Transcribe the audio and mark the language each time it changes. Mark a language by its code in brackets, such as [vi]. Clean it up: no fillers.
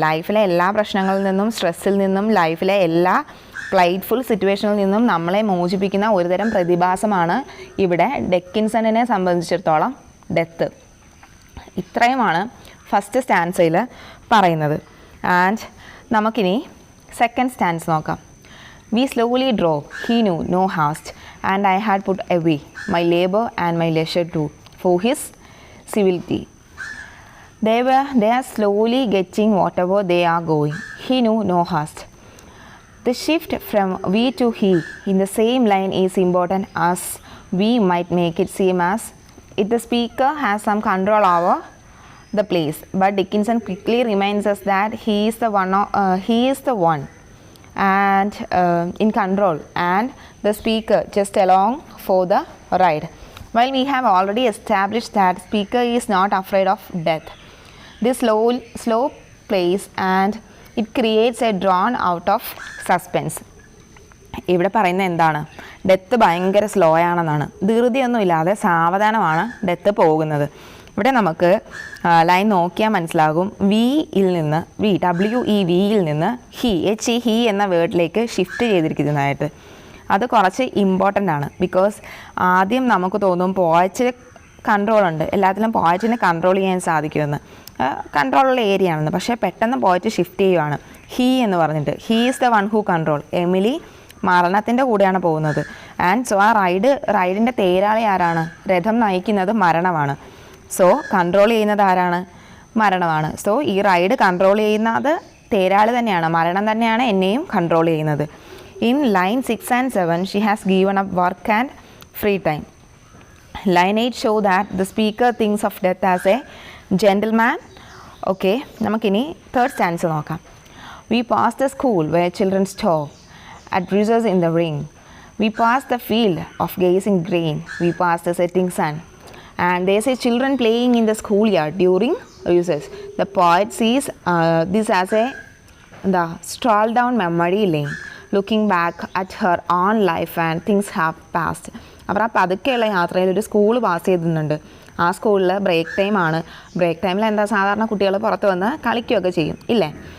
[ml] ലൈഫിലെ എല്ലാ പ്രശ്നങ്ങളിൽ നിന്നും, സ്ട്രെസ്സിൽ നിന്നും, ലൈഫിലെ എല്ലാ പ്ലൈറ്റ്ഫുൾ സിറ്റുവേഷനിൽ നിന്നും നമ്മളെ മോചിപ്പിക്കുന്ന ഒരുതരം പ്രതിഭാസമാണ് ഇവിടെ ഡിക്കിൻസണിനെ സംബന്ധിച്ചിടത്തോളം ഡെത്ത്. ഇത്രയുമാണ് ഫസ്റ്റ് സ്റ്റാൻസയിൽ പറയുന്നത്. ആൻഡ് നമുക്കിനി സെക്കൻഡ് സ്റ്റാൻസ് നോക്കാം. [en] We slowly drove, he knew no haste, and I had put away my labour and my leisure too, for his civility. They are slowly getting whatever they are going. He knew no haste. The shift from we to he in the same line is important, as we might make it seem as if the speaker has some control over the place. But Dickinson quickly reminds us that he is the one and in control, and the speaker just along for the ride. While we have already established that speaker is not afraid of death, this slow plays and it creates a drawn out of suspense. [ml] ഇവിടെ പറയുന്നത് എന്താണ്? Death ഭയങ്കര slow ആണെന്നാണ്. ധൃതിയൊന്നുമില്ലാതെ സാവധാനമാണ് death പോകുന്നത്. ഇവിടെ നമുക്ക് line നോക്കിയാൽ മനസ്സിലാകും. വിയിൽ നിന്ന് വിയിൽ നിന്ന് ഹി എന്ന വേർഡിലേക്ക് ഷിഫ്റ്റ് ചെയ്തിരിക്കുന്നതായിട്ട്. അത് കുറച്ച് ഇമ്പോർട്ടൻ്റ് ആണ്. ബിക്കോസ് ആദ്യം നമുക്ക് തോന്നും പോയച്ചിന് കൺട്രോളുണ്ട്, എല്ലാത്തിലും പോയച്ചിനെ കൺട്രോൾ ചെയ്യാൻ സാധിക്കുമെന്ന്, കൺട്രോളുള്ള ഏരിയ ആണെന്ന്. പക്ഷേ പെട്ടെന്ന് പോയച്ച് ഷിഫ്റ്റ് ചെയ്യുവാണ് ഹി എന്ന് പറഞ്ഞിട്ട്. [en] He is the one who control. [ml] Emily മരണത്തിൻ്റെ കൂടെയാണ് പോകുന്നത്. ആൻഡ് സോ ആ റൈഡിൻ്റെ തേരാളി ആരാണ്? രഥം നയിക്കുന്നത് മരണമാണ്. സോ കൺട്രോൾ ചെയ്യുന്നത് ആരാണ്? മരണമാണ്. സോ ഈ റൈഡ് കൺട്രോൾ ചെയ്യുന്നത് തേരാളി തന്നെയാണ്, മരണം തന്നെയാണ് എന്നെയും കൺട്രോൾ ചെയ്യുന്നത്. [en] In line 6 and 7 she has given up work and free time. Line 8 show that the speaker thinks of death as a gentleman. Okay, [ml] നമുക്കിനി തേർഡ് സ്റ്റാൻസ് നോക്കാം. [en] We pass the school where children stop at recess in the ring. We pass the field of gazing grain. We pass the setting sun. And they say children playing in the schoolyard during recess. The poet sees this as the stroll down memory lane, looking back at her own life and things have passed. [ml] അവർ ആ പതുക്കെയുള്ള യാത്രയിൽ ഒരു school pass ചെയ്തിട്ടുണ്ട്. ആ സ്കൂളിൽ break ടൈമാണ്. Break ടൈമിൽ എന്താ സാധാരണ കുട്ടികൾ പുറത്ത് വന്ന് കളിക്കുകയൊക്കെ ചെയ്യും ഇല്ലേ.